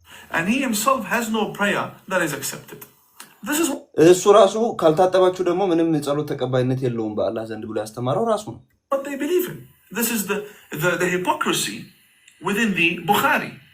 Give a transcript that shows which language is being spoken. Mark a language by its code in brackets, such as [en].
[en] And he himself has no prayer that is accepted. This is [am] እሱ ራሱ ካልታጠባችሁ ደግሞ ምንም ጸሎት ተቀባይነት የለውም በአላህ ዘንድ ብሎ ያስተማረው ራሱ ነው። [en] what they believe in. This is the hypocrisy within the Bukhari.